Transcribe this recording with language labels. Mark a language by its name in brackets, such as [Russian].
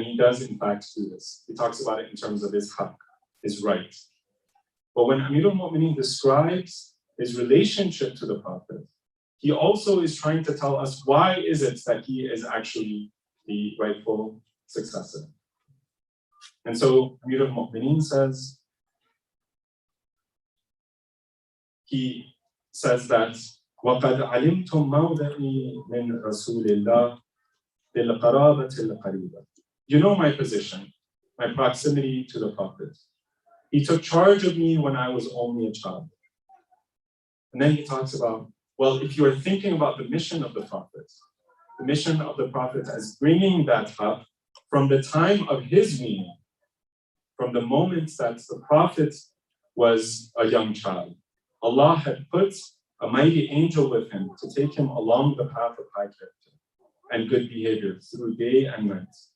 [English] And he does in fact do this. He talks about it in terms of his haqq, his right. But when Amir al-Mu'mineen describes his relationship to the Prophet, he also is trying to tell us why is it that he is actually the rightful successor. And so Amir al-Mu'mineen says, that [Arabic] وَقَدْ عَلِمْتُمْ مَوْضَعِي مِنْ رَسُولِ اللَّهِ بِالْقَرَابَةِ الْقَرِيبَةِ. [English] You know my position, my proximity to the Prophet. He took charge of me when I was only a child. And then he talks about, well, if you are thinking about the mission of the Prophet as bringing that haqq, from the time of his weaning, from the moment that the Prophet was a young child, Allah had put a mighty angel with him to take him along the path of high character and good behavior through day and night.